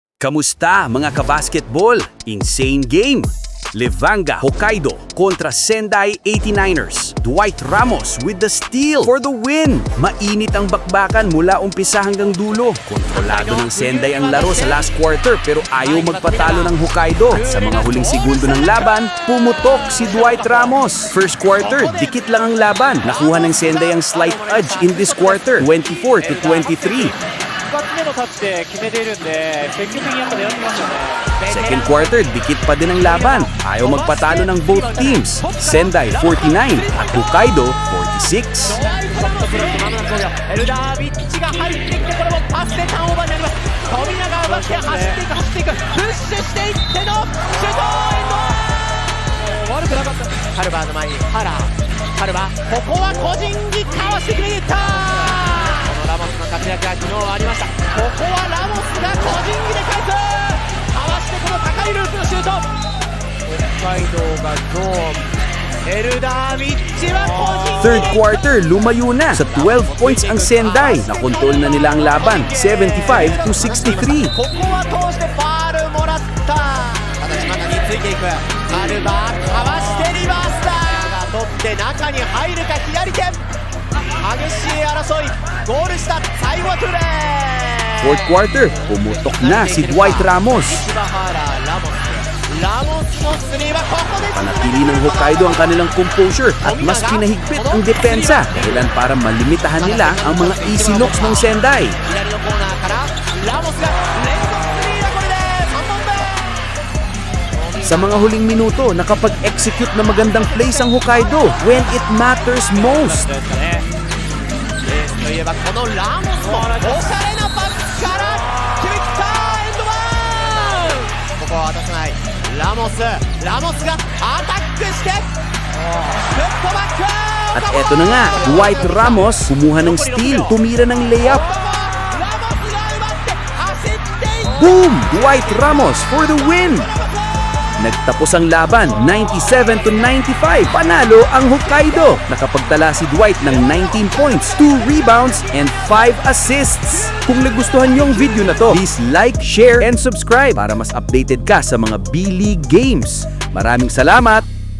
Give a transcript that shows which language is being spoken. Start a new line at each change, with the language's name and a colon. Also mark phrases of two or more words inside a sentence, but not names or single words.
Filipino: Kamusta mga kabasketball?
English: Insane game! Levanga Hokkaido kontra Sendai 89ers. Dwight Ramos with the steal for the win.
Filipino: Mainit ang bakbakan mula umpisa hanggang dulo. Kontrolado ng Sendai ang laro sa
English: last quarter
Filipino: pero ayaw magpatalo ng Hokkaido. At sa mga huling segundo ng laban, pumutok si Dwight Ramos.
English: First quarter,
Filipino: dikit lang ang laban. Nakuha ng Sendai ang
English: slight edge in this quarter,
Filipino: 24-23.
Japanese: 2 つ目のタッチで決めているんで積極的にやっぱ狙ってますよね。
English: Second quarter,
Filipino: dikit pa din ang laban. Ayaw magpatalo ng
English: both teams.
Filipino: Sendai 49 at Hokkaido 46.
Japanese: エルダービッチが入ってきてこれもパスでターンオーバーになります。富永が奪って走っていくプッシュしていってのシュートエンドワン。悪くなかった。カルバーの前にカルバーここは個人技かわして決めにいった。ラモスの活躍が昨日はありました。ここはラモスが個人技で返す。かわしてこの高いループのシュート。北海道がゾーン。エルダービッチは個人技。
English: Third quarter,
Filipino: lumayo na. Sa 12 points ang Sendai. Nakontrol na nila ang laban, 75-63.
Japanese: ここは通してファールもらった。ただ島田についていく。カルバーかわしてリバースだ。が取って中に入るか左手。激しい争い。ゴールした最後はトゥレー。
English: Fourth quarter,
Filipino: pumutok na si Dwight Ramos.
Japanese: 柴原ラモスのスリーはここで
Filipino: Panatili ng Hokkaido ang kanilang composure at mas pinahigpit ang depensa dahilan para malimitahan nila ang mga
English: easy looks
Filipino: ng Sendai.
Japanese: 左のコーナーからラモスが連続スリーがこれで3本目。
Filipino: Sa mga huling minuto, nakapag-execute na magandang plays ang Hokkaido
English: when it matters most.
Japanese: といえばこのラモスもおしゃれなパスから決めきったエンドワン。ここは渡さないラモスがアタックしてフットバック。
Filipino: At eto na nga, Dwight Ramos kumuha ng steal, tumira ng layup.
Japanese: ラモスが奪って走っていった。
English: Boom! Dwight Ramos for the win!
Filipino: Nagtapos ang laban, 97-95. Panalo ang Hokkaido. Nakapagtala si Dwight ng
English: 19 points, 2 rebounds, and 5 assists.
Filipino: Kung nagustuhan niyo ang video na to,
English: please like, share, and subscribe
Filipino: para mas updated ka sa mga B-League games. Maraming salamat!